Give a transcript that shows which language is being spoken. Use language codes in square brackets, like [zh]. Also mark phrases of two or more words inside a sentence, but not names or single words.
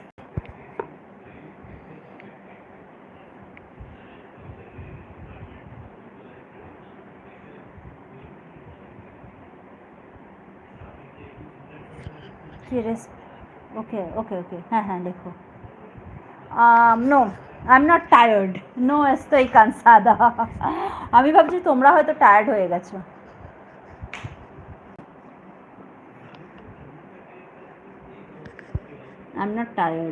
[es] ¿Quieres? [en] Okay, okay, okay. [bn] হ্যাঁ লেখো। [en] No, I'm not tired. [es] No estoy cansada. [bn] আমি ভাবছি তোমরা হয়তো টায়ার্ড হয়ে গেছো। [en] I'm not tired.